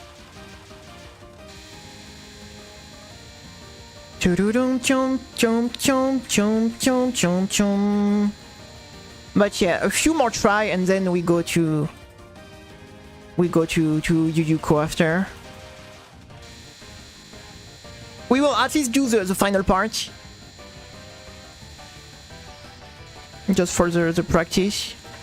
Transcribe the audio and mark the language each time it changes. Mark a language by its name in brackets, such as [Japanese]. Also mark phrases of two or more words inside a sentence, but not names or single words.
[English] Chururum chum chum chum chum chum chum chum. But yeah, a few more try and then we go to Yuyuko after. We will at least do the final part, just for the practice.